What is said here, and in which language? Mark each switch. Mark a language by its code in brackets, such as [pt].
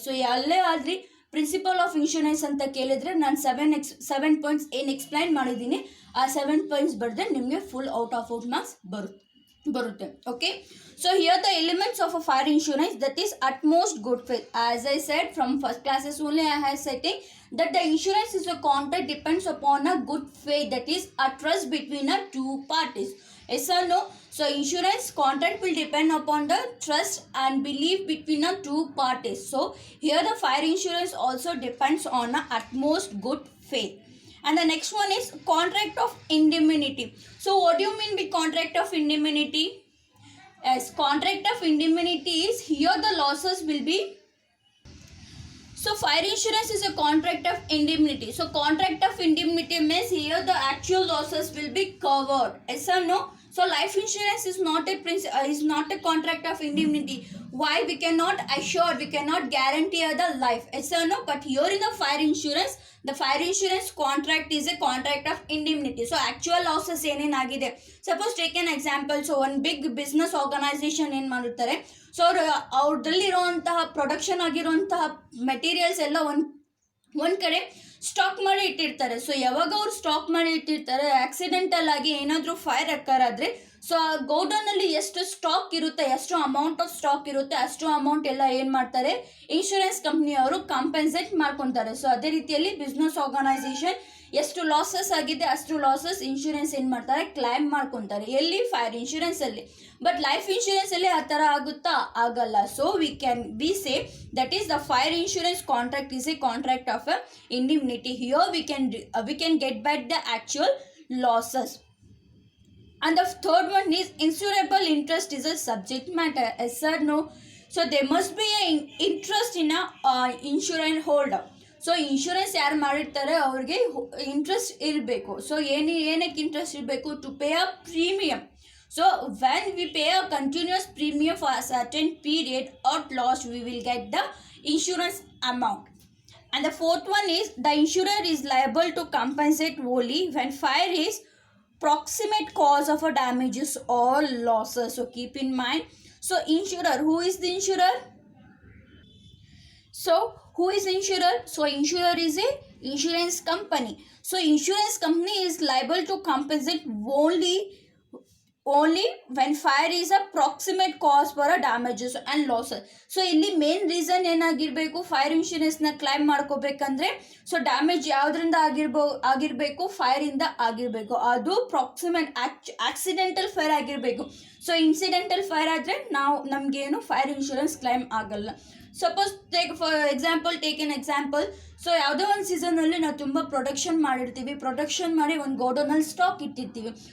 [kn] So ಎಲ್ಲೇ ಆದ್ರಿ principle of insurance ಅಂತ ಕೇಳಿದ್ರೆ ನಾನು 7 ಪಾಯಿಂಟ್ಸ್ ಏನು ಎಕ್ಸ್ಪ್ಲೈನ್ ಮಾಡಿದ್ದೀನಿ ಆ 7 ಪಾಯಿಂಟ್ಸ್ ಬರೆದ್ರೆ ನಿಮಗೆ ಫುಲ್ ಔಟ್ ಆಫ್ ಮಾರ್ಕ್ಸ್ ಬರುತ್ತೆ. [en] Okay, so here the elements of a fire insurance, that is utmost good faith. As I said from first classes only, I have said that the insurance is a contract depends upon a good faith, that is a trust between a two parties. Yes or no? So insurance contract will depend upon the trust and belief between a two parties. So here the fire insurance also depends on a utmost good faith. And the next one is contract of indemnity. So what do you mean by contract of indemnity? As contract of indemnity is, here the losses will be, so fire insurance is a contract of indemnity. So contract of indemnity means here the actual losses will be covered. Yes or no? So life insurance is not a contract of indemnity. Why? We cannot assure, we cannot guarantee the life. Yes or no? But here in the fire insurance contract is a contract of indemnity. So actual losses [kn] ಏನೇನಾಗಿದೆ, [en] Suppose take an example. [kn] So ಒಂದು big business organization ಏನು ಮಾಡುತ್ತಾರೆ, so ಅವ್ರದಲ್ಲಿರುವಂತಹ production ಆಗಿರುವಂತಹ materials ಎಲ್ಲ ಒಂದು ಕಡೆ stock ಮಾಡಿ ಇಟ್ಟಿರ್ತಾರೆ. So ಯಾವಾಗ ಅವ್ರು ಸ್ಟಾಕ್ ಮಾಡಿ ಇಟ್ಟಿರ್ತಾರೆ, ಆಕ್ಸಿಡೆಂಟಲ್ ಆಗಿ ಏನಾದರೂ ಫೈರ್ ಅಕ್ಕರಾದರೆ, ಸೊ ಆ ಗೋಡೌನಲ್ಲಿ ಎಷ್ಟು ಸ್ಟಾಕ್ ಇರುತ್ತೆ, ಎಷ್ಟು ಅಮೌಂಟ್ ಆಫ್ ಸ್ಟಾಕ್ ಇರುತ್ತೆ, ಅಷ್ಟು ಅಮೌಂಟ್ ಎಲ್ಲ ಏನು ಮಾಡ್ತಾರೆ, ಇನ್ಶೂರೆನ್ಸ್ ಕಂಪ್ನಿಯವರು ಕಾಂಪೆನ್ಸೇಟ್ ಮಾಡ್ಕೊತಾರೆ. ಸೊ ಅದೇ ರೀತಿಯಲ್ಲಿ ಬಿಸ್ನೆಸ್ ಆರ್ಗನೈಸೇಷನ್ ಎಷ್ಟು ಲಾಸಸ್ ಆಗಿದೆ ಅಷ್ಟು ಲಾಸಸ್ ಇನ್ಶೂರೆನ್ಸ್ ಏನು ಮಾಡ್ತಾರೆ ಕ್ಲೈಮ್ ಮಾಡ್ಕೊತಾರೆ. ಎಲ್ಲಿ? ಫೈರ್ ಇನ್ಶೂರೆನ್ಸಲ್ಲಿ. ಬಟ್ ಲೈಫ್ ಇನ್ಶೂರೆನ್ಸಲ್ಲಿ ಆ ಥರ ಆಗುತ್ತಾ? ಆಗಲ್ಲ. [en] So we say that is the fire insurance contract is a contract of indemnity. Here we can get back the actual losses. And the third one is insurable interest is a subject matter. Yes or no? So there must be a interest in a insurance holder. [kn] So insurance ಯಾರು ಮಾಡಿರ್ತಾರೆ ಅವ್ರಿಗೆ interest ಇರಬೇಕು. [en] so [kn] ಏನಕ್ಕೆ interest ಇರಬೇಕು? [en] To pay a premium. So when we pay a continues premium for a certain period at last we will get the insurance amount. And the fourth one is the insurer is liable to compensate only when fire is proximate cause of a damages or losses. So keep in mind. So insurer, who is the insurer? So who is insurer? So insurer is a insurance company. So insurance company is liable to compensate only when fire is a proximate cause for a damages and losses. [kn] So ಇಲ್ಲಿ main reason ಏನಾಗಿರಬೇಕು? Fire ಇನ್ಶೂರೆನ್ಸ್ನ claim ಮಾಡ್ಕೋಬೇಕಂದ್ರೆ so damage ಯಾವುದರಿಂದ ಆಗಿರಬೇಕು? ಫೈರಿಂದ ಆಗಿರಬೇಕು. ಅದು ಪ್ರಾಕ್ಸಿಮೇಟ್ accidental fire ಆಗಿರಬೇಕು. So incidental fire ಆದರೆ ನಮಗೇನು fire insurance claim ಆಗಲ್ಲ. [en] Suppose take an example. [kn] So ಯಾವುದೋ ಒಂದು ಸೀಸನಲ್ಲಿ ನಾವು ತುಂಬ ಪ್ರೊಡಕ್ಷನ್ ಮಾಡಿ ಒಂದು ಗೋಡೌನಲ್ಲಿ ಸ್ಟಾಕ್ ಇಟ್ಟಿರ್ತೀವಿ.